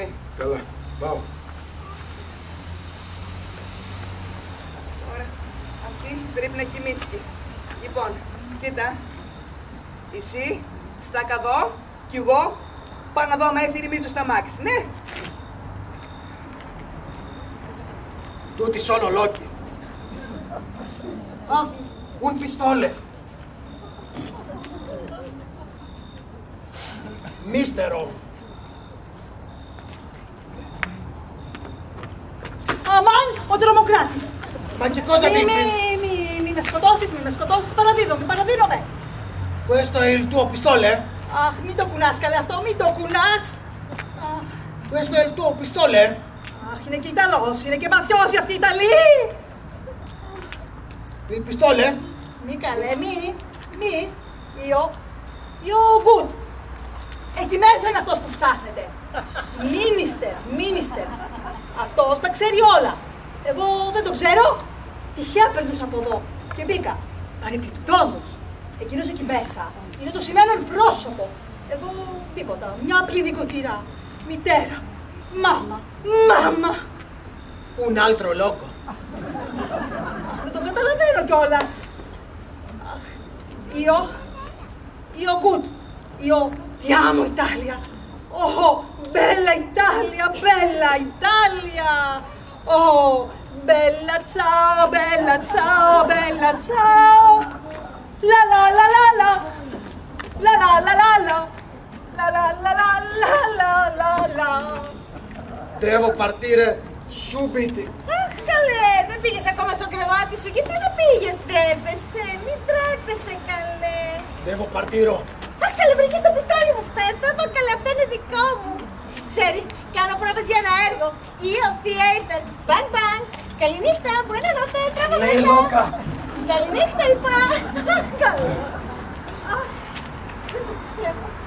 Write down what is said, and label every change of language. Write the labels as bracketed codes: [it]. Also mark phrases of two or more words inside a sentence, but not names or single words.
[el] Καλά, πάω. Τώρα, αυτή πρέπει να κοιμήθηκε. Λοιπόν, κοίτα, εσύ, στάκα εδώ κι εγώ πάω να δω άμα έφερε η Μίτσο στα μάξι, ναι. [it] Tutti sono lochi. Ah, un pistole. Mistero. [el] Αμάν, ο τρομοκράτης. [it] Ma che cosa dici? [el] Μη με σκοτώσεις, παραδίνομαι. [it] Questo è il tuo pistole? [el] Αχ, μην το κουνάς καλέ αυτό, μην το κουνάς. [it] Questo è il tuo pistole? [el] Αχ, είναι και Ιταλός, είναι και μαφιόζοι αυτοί οι Ιταλοί. [it] Il pistole? [el] Μη καλέ, μη. [it] Io good. [el] Εκεί μέσα είναι αυτός που ψάχνετε. Μίνιστερ. Αυτός τα ξέρει όλα. Εγώ δεν το ξέρω. Τυχαία περνούσα από εδώ και μπήκα. Παρεπιπτόντως. Εκείνος εκεί μέσα είναι το σημαίνον πρόσωπο. Εγώ τίποτα. Μια απλή νοικοκυρά. Μητέρα. Μάμα. [it] Un altro loco. [el] Δεν το καταλαβαίνω κιόλας. [it] Io good. Io ti amo Italia. Oh, bella Italia. Oh, bella ciao. La la la la la. La la la la la. La la la la la la la. Devo partire subito. [el] Αχ, καλέ, δεν πήγες ακόμα στο κρεβάτι σου. Γιατί δεν πήγες, ντρέπεσαι. Μην τρέπεσαι, καλέ. [it] Devo partire. [el] Αχ, καλέ, βρήκες το πιστόλι μου. Πέτω το, καλέ, αυτό είναι δικό μου. Ξέρεις, κάνω πρόβες για ένα έργο. [en] Io theater. Bang, bang. [el] Καληνύχτα, buonanotte, τραβαλέσα. [it] Lei loca. [el] Καληνύχτα, είπα. Αχ, καλέ. Αχ, δεν το πιστεύω.